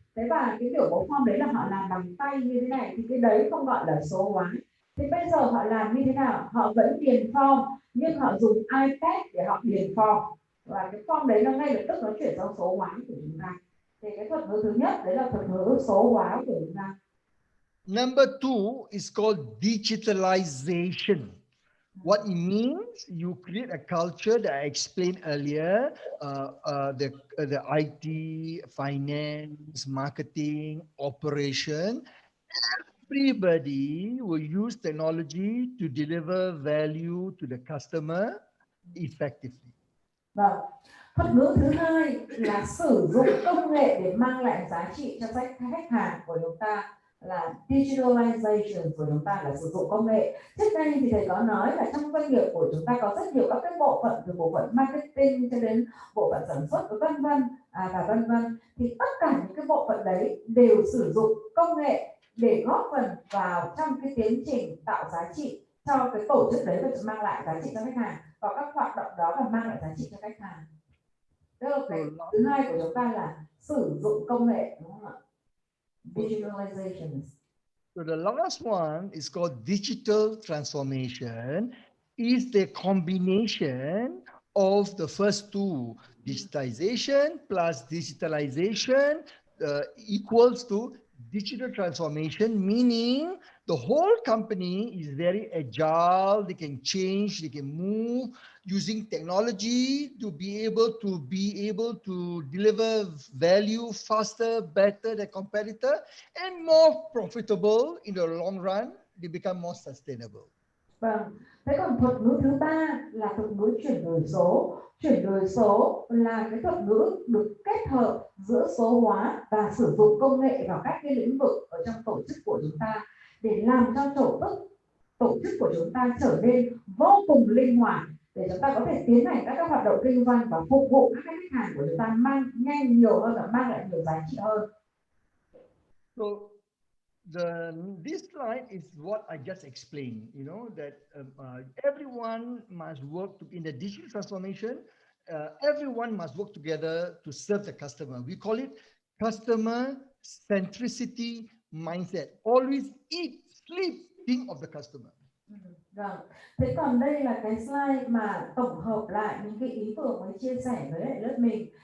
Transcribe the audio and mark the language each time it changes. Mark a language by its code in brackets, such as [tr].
[vi] Thế và cái biểu mẫu form đấy là họ làm bằng tay như thế này, thì cái đấy không gọi là số hóa. Thì bây giờ họ làm như thế nào? Họ vẫn điền form nhưng họ dùng iPad để họ điền form, và cái form đấy nó ngay lập tức nó chuyển sang số hóa của chúng ta. Thì cái thuật ngữ thứ nhất đấy là thuật ngữ số hóa của chúng ta. [en] Number two is called digitalization. What it means, you create a culture that I explained earlier, the IT, finance, marketing, operation. Everybody will use technology to deliver value to the customer effectively. [vi] Vâng. Thuật ngữ thứ hai là sử dụng công nghệ để mang lại giá trị cho khách hàng của chúng ta, là digitalization của chúng ta là sử dụng công nghệ. Trước đây thì thầy có nói là trong doanh nghiệp của chúng ta có rất nhiều các cái bộ phận, từ bộ phận marketing cho đến bộ phận sản xuất vân vân, thì tất cả những cái bộ phận đấy đều sử dụng công nghệ để góp phần vào trong cái tiến trình tạo giá trị cho cái tổ chức đấy và mang lại giá trị cho khách hàng, và các hoạt động đó và mang lại giá trị cho khách hàng. Tức là cái thứ hai của chúng ta là sử dụng công nghệ, đúng không ạ? [en] Digitalization. So the last one is called digital transformation. Is the combination of the first two, digitization plus digitalization equals to digital transformation, meaning the whole company is very agile. They can change, they can move using technology to be able to deliver value faster, better than competitor, and more profitable in the long run. They become more sustainable. [vi] Vâng. Thế còn thuật ngữ thứ ba là thuật ngữ chuyển đổi số. Chuyển đổi số là cái thuật ngữ được kết hợp giữa số hóa và sử dụng công nghệ vào các cái lĩnh vực ở trong tổ chức của chúng ta để làm cho tổ chức của chúng ta trở nên vô cùng linh hoạt, để chúng ta có thể tiến hành các hoạt động kinh doanh và phục vụ các khách hàng của chúng ta mang nhanh nhiều hơn và mang lại nhiều giá trị hơn. [en] So this slide is what I just explained, that everyone must work in the digital transformation. Everyone must work together to serve the customer. We call it customer centricity mindset. Always eat, sleep, think of the customer. [vi] Vâng. Thế còn đây là cái slide mà tổng hợp lại những cái ý tưởng mới chia sẻ với lại lớp mình.